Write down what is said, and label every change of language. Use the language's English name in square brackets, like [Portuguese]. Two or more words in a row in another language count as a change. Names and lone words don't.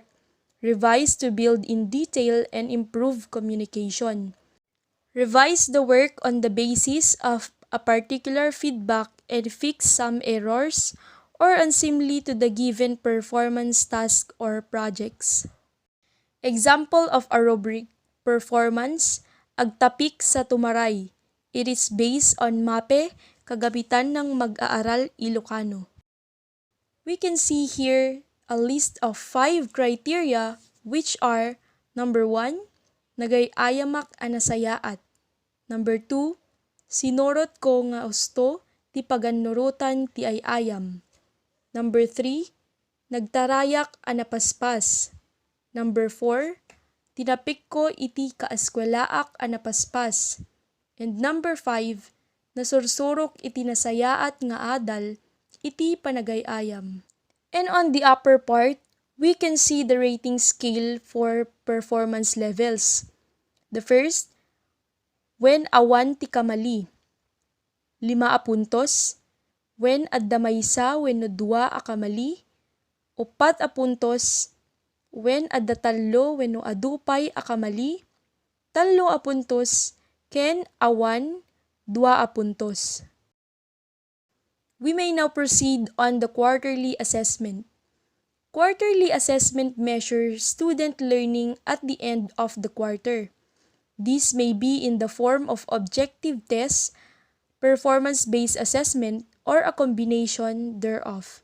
[English] Revise to build in detail and improve communication. Revise the work on the basis of a particular feedback and fix some errors or unseemly to the given performance task or projects. Example of a rubric: performance, [Iloko] agtapik sa tumaray. [English] It is based on MAPE, Kagabitan ng Mag-aaral Ilocano. We can see here a list of 5 criteria which are: number 1, [Iloko] nagay-ayamak a nasayaat. Number 2, sinorot ko nga husto ti pagannurutan ti ayayam. Number 3, nagtarayak a napaspas. Number 4, tinapik ko iti kaeskwelaak a napaspas. And number 5, nasursurok iti nasayaat nga adal iti panagayayam. [English] And on the upper part, we can see the rating scale for performance levels. The first, when [Iloko] awan ti kamali, 5 puntos. When adda maysa wenno 2 a kamali, 4 a puntos. When adda 3 wenno adupay a kamali, 3 a puntos. Ken awan 2 a puntos. [English] We may now proceed on the quarterly assessment. Quarterly assessment measures student learning at the end of the quarter. This may be in the form of objective tests, performance-based assessment, or a combination thereof.